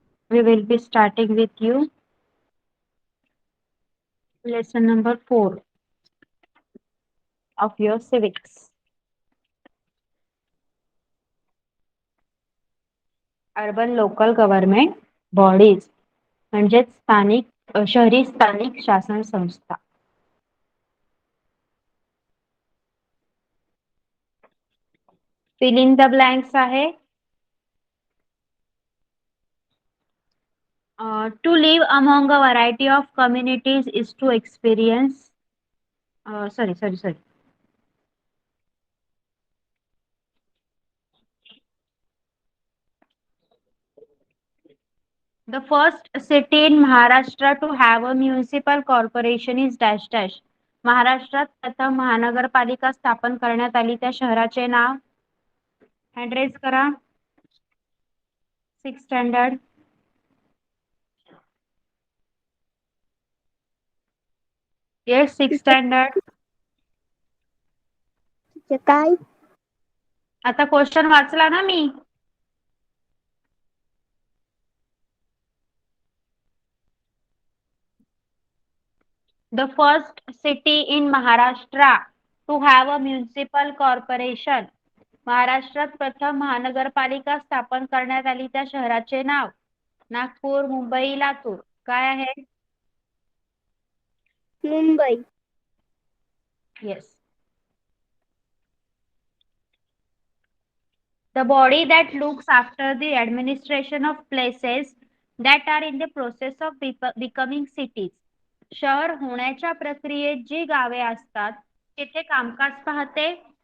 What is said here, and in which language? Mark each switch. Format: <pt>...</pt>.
<en>We will be starting with you. Lesson number 4 of your civics. Urban local government bodies</en> <mr>म्हणजेच शहरी स्थानिक शासन संस्था.</mr> <en>Fill in the blanks</en> <mr>आहे.</mr> <en>To live among a variety of communities is to experience. Sorry. The first city in Maharashtra to have a municipal corporation is dash dash.</en> <mr>महाराष्ट्रात प्रथम महानगरपालिका स्थापन करण्यात आली त्या शहराचे नाव.</mr> <en>hand raise</en> <mr>करा.</mr> <en>Six standard. Yes, six standard.</en> <mr>काय? आता क्वेश्चन वाचला ना मी.</mr> <en>The first city in Maharashtra to have a municipal corporation.</en> <mr>महाराष्ट्रात प्रथम महानगरपालिका स्थापन करण्यात आली त्या शहराचे नाव. नागपूर, मुंबई, लातूर. काय आहे? Mumbai.</mr> <en>Yes. The body that looks after the administration of places that are in the process of becoming cities.</en> <mr>शहर होण्याच्या प्रक्रियेत जी गावे असतात तिथे कामकाज पाहते.</mr>